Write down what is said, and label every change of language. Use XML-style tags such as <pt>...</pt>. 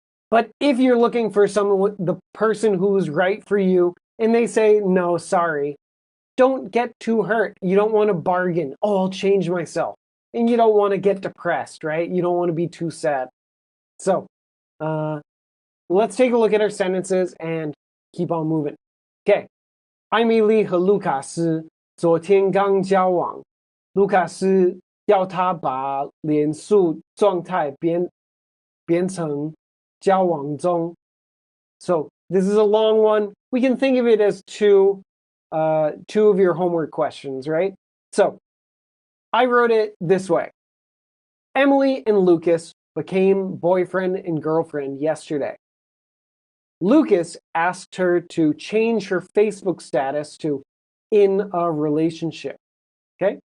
<en>But if you're looking for someone, the person who's right for you, and they say, no, sorry, don't get too hurt. You don't want to bargain. Oh, I'll change myself. And you don't want to get depressed, right? You don't want to be too sad. So let's take a look at our sentences and keep on moving. Okay.</en> <zh>艾米丽和卢卡斯昨天刚交往，卢卡斯要她把脸书状态变成交往中。</zh> <en>So this is a long one. We can think of it as two of your homework questions, right? So I wrote it this way. Emily and Lucas became boyfriend and girlfriend yesterday. Lucas asked her to change her Facebook status to in a relationship. Okay?</en>